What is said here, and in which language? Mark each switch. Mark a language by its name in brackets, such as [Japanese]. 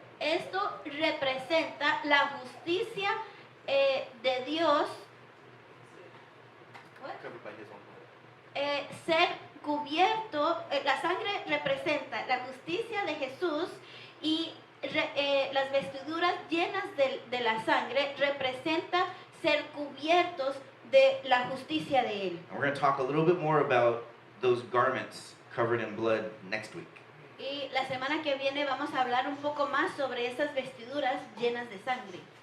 [Spanish] Esto representa la justicia de Dios, [English] Covered by his own blood. [Spanish] ser cubierto. La sangre representa la justicia de Jesús y las vestiduras llenas de la sangre representa ser cubiertos de la justicia de Él. [English] And we're going to talk a little bit more about those garments covered in blood next week. [Spanish] Y la semana que viene vamos a hablar un poco más sobre esas vestiduras llenas de sangre.